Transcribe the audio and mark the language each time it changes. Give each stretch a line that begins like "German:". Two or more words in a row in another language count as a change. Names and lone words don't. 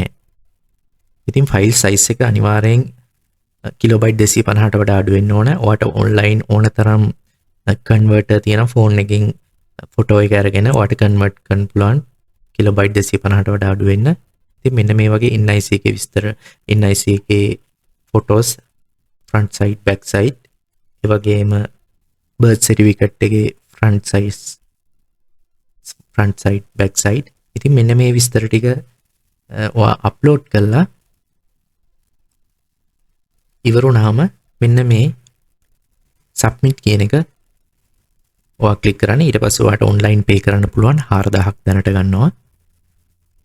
Sinhala: ඉතින්
English: file size
Sinhala: එක අනිවාර්යෙන් kilobyte 250ට වඩා අඩු වෙන්න ඕන. ඔයාට online ඕන තරම් converter තියෙන ෆෝන් එකකින් ෆොටෝ එක අරගෙන ඔයාට convert කරන්න පුළුවන් kilobyte 250ට වඩා අඩු වෙන්න. ඉතින් මෙන්න මේ වගේ NIC එකේ විස්තර, NIC එකේ
English: photos front side back side,
Sinhala: ඒ වගේම
English: birth certificate
Sinhala: එකේ
English: front side back side.
Sinhala: ඉතින් මෙන්න මේ විස්තර ටික ඔයා upload කළා ඉවරුණාම මෙන්න මේ submit කියන එක ඔයා ක්ලික් කරන්න. ඊට පස්සේ ඔයාට
English: online pay
Sinhala: කරන්න පුළුවන් 4000ක් දැනට ගන්නවා.